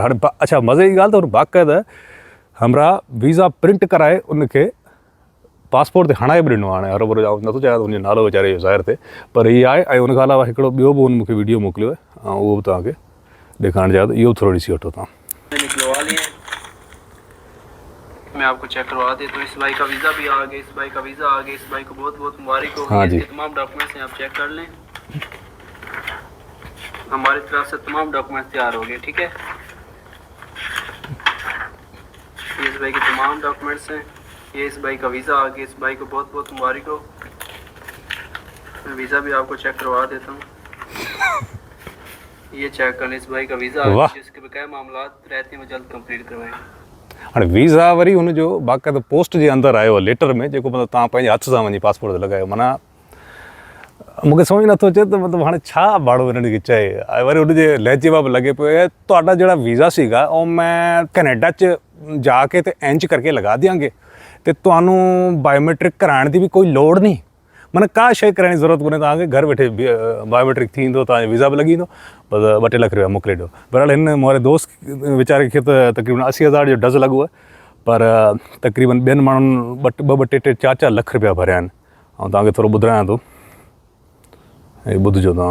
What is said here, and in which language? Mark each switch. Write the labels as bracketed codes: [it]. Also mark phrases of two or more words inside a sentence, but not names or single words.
[sd] हाणे अच्छा, मज़े जी ॻाल्हि त बाक़ाइदा हमरा वीज़ा प्रिंट कराए उनखे पासपोर्ट ते हणाए बि ॾिनो। हाणे हर भर नथो चाहियां त हुनजो नालो वीचारे जो ज़ाहिर थिए, पर हीअ आहे। ऐं उनखां अलावा हिकिड़ो ॿियो बि हुन मूंखे वीडियो मोकिलियो आहे ऐं उहो बि तव्हांखे ॾेखारणु चाहियां त इहो थोरो ॾिसी वठो तव्हां। [ur] میں آپ کو چیک کروا دیتا ہوں. اس بھائی کا ویزا بھی آ گیا، اس بھائی کا ویزا آ گیا، اس بھائی کو بہت بہت مبارک ہو. ہاں جی, تمام ڈاکیومنٹس ہیں، آپ چیک کر لیں۔ ہماری طرف سے تمام ڈاکیومنٹس تیار ہو گئے، ٹھیک ہے. یہ اس بھائی کے تمام ڈاکیومنٹس ہیں، یہ اس بھائی کا ویزا آ گیا، اس بھائی کو بہت بہت مبارک ہو. میں ویزا بھی آپ کو چیک کروا دیتا ہوں. یہ چیک کر لیں، اس بھائی کا ویزا آ گیا، جس کے بقایا معاملات رہتے ہیں وہ جلد کمپلیٹ کروائیں. [sd] हाणे वीज़ा वरी हुनजो बाक़ाइदा पोस्ट जे अंदरि आयो आहे लेटर में, जेको मतिलबु तव्हां पंहिंजे हथ सां वञी पासपोर्ट ते लॻायो। माना मूंखे सम्झ नथो अचे त मतिलबु हाणे छा भाड़ो हिननि खे चए। ऐं वरी हुनजे लहजे में बि लॻे पियो है [pa] ਤੁਹਾਡਾ ਜਿਹੜਾ ਵੀਜ਼ਾ ਸੀਗਾ ਉਹ ਮੈਂ ਕੈਨੇਡਾ 'ਚ ਜਾ ਕੇ ਤੇ ਇੰਜ ਕਰਕੇ ਲਗਾ ਦਿਆਂਗੇ ਤੇ ਤੁਹਾਨੂੰ ਬਾਇਓਮੈਟ੍ਰਿਕ कराइण ਦੀ ਭੀ ਕੋਈ ਲੋੜ ਨਹੀਂ। [sd] माना का शइ कराइण जी ज़रूरत कोन्हे तव्हांखे, घर वेठे बायोमेट्रिक थी ईंदो, तव्हांजो वीज़ा बि लॻी वेंदो, बसि 2-3 लख रुपया मोकिले ॾियो। बहरहाल हिन मुंहिंजे दोस्त वीचारे खे त तक़रीबन 80,000 जो डज़ लॻो आहे, पर तक़रीबन ॿियनि माण्हुनि 2-3 4 लख रुपया भरिया आहिनि। ऐं तव्हांखे थोरो ॿुधायां थो, ऐं ॿुधिजो तव्हां।